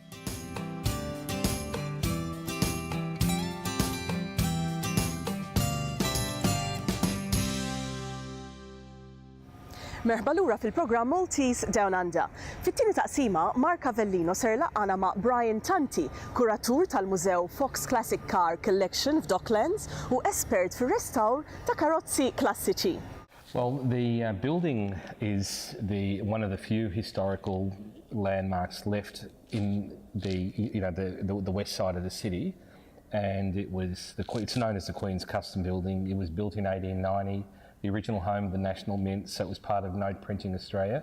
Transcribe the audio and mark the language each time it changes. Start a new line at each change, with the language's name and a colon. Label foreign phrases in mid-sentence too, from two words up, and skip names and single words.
Maltese: Merħba lura fil-programm Maltese DownUnder. Fit-tieni taqsima, Mark Avellino ser laqana ma' Brian Tanti, kuratur tal-Mużew Fox Classic Car Collection f'Docklands u espert fir-restawr ta' karozzi klassiċi.
English: Well, the building is one of the few historical landmarks left in the west side of the city, and it's known as the Queen's Custom Building. It was built in 1890. The original home of the National Mint, so it was part of Note Printing Australia.